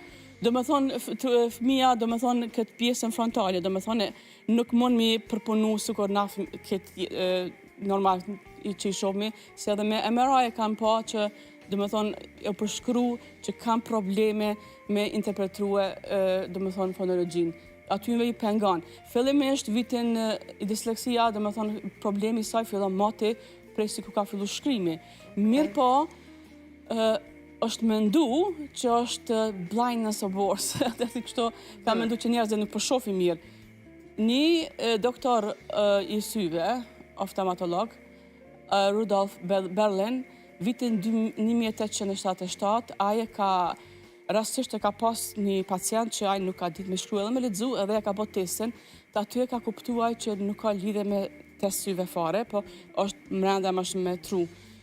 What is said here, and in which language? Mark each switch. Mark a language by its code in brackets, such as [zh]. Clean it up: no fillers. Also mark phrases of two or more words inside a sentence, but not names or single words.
[sq] Do me thonë, fëmija, do me thonë, këtë pjesën frontale, do me thonë, nuk mund mi përpunu sukur na këtë normal që i shohmi, se edhe me MRI kanë pa që, do me thonë, e përshkru që kanë probleme me interpretue, do me thonë, fonologjin. Atyve i pengan. Fillimisht vitin i disleksia, do me thonë, problemi saj fillon mati prej si ku ka fillu shkrimi. Mirë po, është mendu që është [en] blindness of words. [sq] Kështu ka mendu që njerëzit nuk përshofin mirë. Një doktor i syve, oftalmatolog, Rudolf Berlin, vitin 1877, aje ka rastisht e ka pas një pacient që aje nuk ka ditë me shkruaj dhe me lexu, edhe e ka bot testin, të aty e ka kuptuaj që nuk ka lidhe me test syve fare, po është mrenda më shumë me tru.